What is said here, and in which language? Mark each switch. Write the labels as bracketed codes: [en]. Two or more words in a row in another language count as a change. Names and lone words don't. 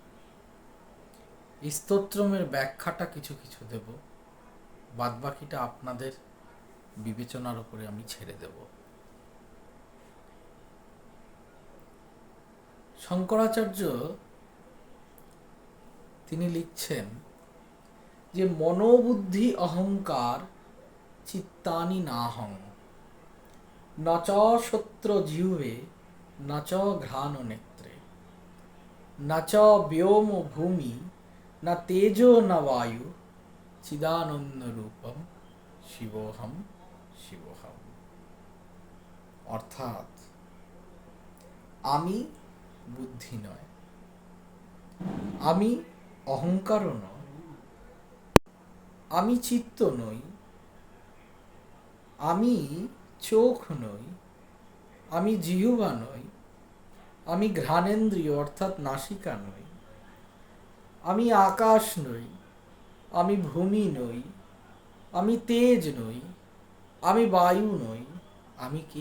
[bn] এই স্তোত্রমের ব্যাখ্যাটা কিছু কিছু দেব, বাদবাকিটা আপনাদের বিবেচনার উপরে আমি ছেড়ে দেব। শঙ্করাচার্য তিনি লিখছেন যে [sa] মনোবুদ্ধি অহংকার চিত্তানি নাহং ন চ সত্র জিহ্বে ন চ ঘ্রাণ নেত্রে ন চ ব্যোম ভূমি ন তেজো ন বায়ু চিদানন্দ রূপম শিবোহম শিবোহম। [bn] অর্থাৎ আমি বুদ্ধি নয়, আমি অহংকারও নয়, আমি চিত্ত নই, আমি চোখ নই, আমি জিহ্বা নই, আমি ঘ্রাণেন্দ্রিয় অর্থাৎ নাসিকা নই, আমি আকাশ নই, আমি ভূমি নই, আমি তেজ নই, আমি বায়ু নই, আমি কি?